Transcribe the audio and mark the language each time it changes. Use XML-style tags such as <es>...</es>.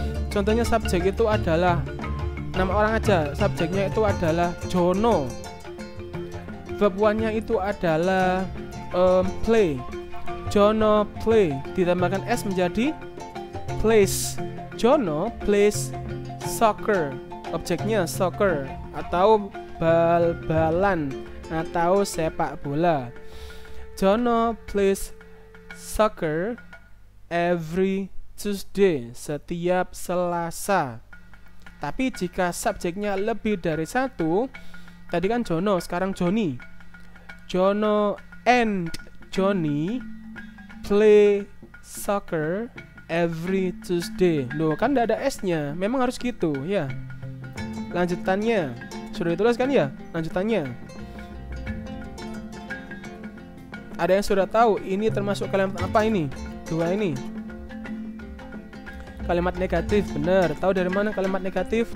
<id>Contohnya subjek itu adalah nama orang aja, subjeknya itu adalah Jono, verb 1-nya itu adalah play,</id> <en>Jono play,</en> <id>ditambahkan S menjadi plays,</id> <en>Jono plays soccer,</en> <id>objeknya soccer atau bal-balan atau sepak bola.</id> <en>Jono plays soccer every Tuesday,</en> <id>setiap Selasa. Tapi jika subjeknya lebih dari satu, tadi kan Jono, sekarang Johnny.</id> <en>Jono and Johnny play soccer every Tuesday.</en> <id>Loh, kan tidak ada S-nya. Memang harus gitu ya. Lanjutannya sudah ditulis kan ya? Lanjutannya. Ada yang sudah tahu ini termasuk kalimat apa ini? Dua ini. Kalimat negatif, benar. Tahu dari mana kalimat negatif?</id>